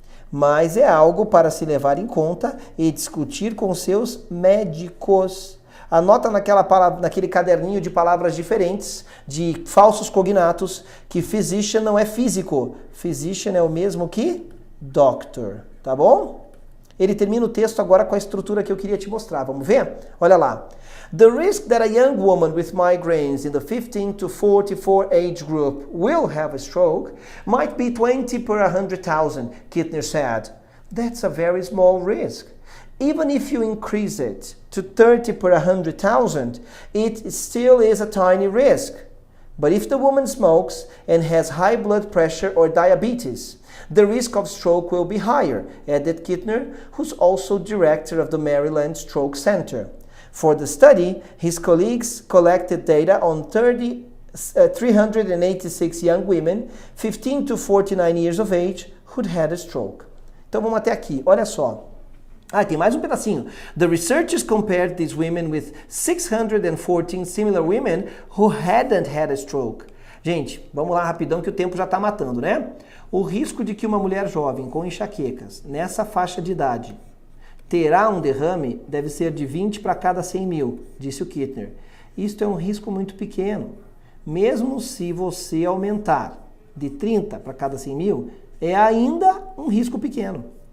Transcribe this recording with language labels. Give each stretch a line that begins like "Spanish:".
Portuguese: Mas é algo para se levar em conta e discutir com seus médicos. Anota naquele caderninho de palavras diferentes, de falsos cognatos, que physician não é físico. Physician é o mesmo que doctor, tá bom? Ele termina o texto agora com a estrutura que eu queria te mostrar. Vamos ver? Olha lá.
English: The risk that a young woman with migraines in the 15 to 44 age group will have a stroke might be 20 per 100,000, Kittner said. That's a very small risk. Even if you increase it to 30 per 100,000, it still is a tiny risk. But if the woman smokes and has high blood pressure or diabetes, the risk of stroke will be higher, added Kittner, who's also director of the Maryland Stroke Center. For the study, his colleagues collected data on 386 young women, 15 to 49 years of age, who'd had a stroke.
Portuguese: Então vamos até aqui, olha só. Tem mais um pedacinho.
English: The researchers compared these women with 614 similar women who hadn't had a stroke.
Portuguese: Gente, vamos lá rapidão que o tempo já está matando, né? O risco de que uma mulher jovem com enxaquecas, nessa faixa de idade, terá um derrame deve ser de 20 para cada 100 mil, disse o Kittner. Isto é um risco muito pequeno. Mesmo se você aumentar de 30 para cada 100 mil, é ainda um risco pequeno.